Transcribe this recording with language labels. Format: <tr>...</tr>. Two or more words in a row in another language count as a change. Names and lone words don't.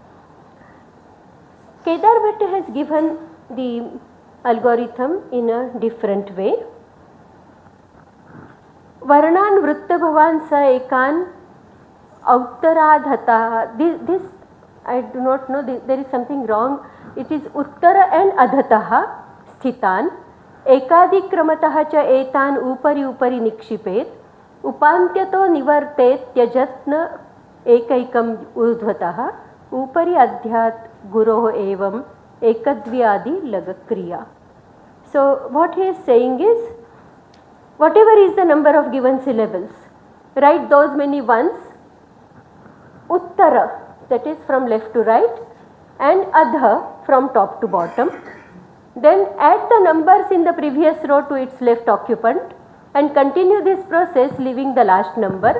<en>Kedar Bhatta has given the algorithm in a different way.</en> <sa>Varnan Vrutta Bhavan Sa Ekan Uttaradhata.</sa> <en>This I do not know, there is something wrong.</en> <sa>It is Uttara and Adhataha Sthitan Ekadikramataha cha etan upari nikshipet upantyato nivartet tyajatna ekaikam urdhvataha upari adhyat guroh evam ekadvyadi lagakriya.</sa> <en>So what he is saying is, whatever is the number of given syllables, write those many ones, uttara, that is from left to right, and adha from top to bottom. Then add the numbers in the previous row to its left occupant and continue this process leaving the last number.</en>